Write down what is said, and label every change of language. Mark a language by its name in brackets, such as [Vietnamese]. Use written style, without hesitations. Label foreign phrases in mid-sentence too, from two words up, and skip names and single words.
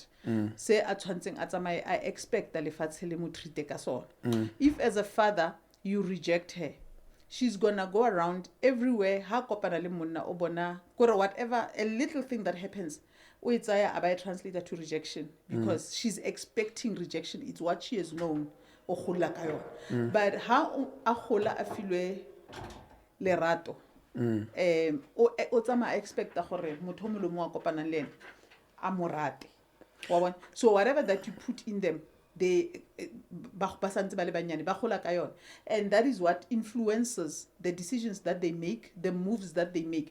[English] Say I expect that if as a father you reject her, she's gonna go around everywhere. Whatever a little thing that happens, I translate that to rejection because she's expecting rejection. It's what she has known. But how [Tswana] a filwe lerato. [English] I expect so whatever that you put in them, and that is what influences the decisions that they make, the moves that they make.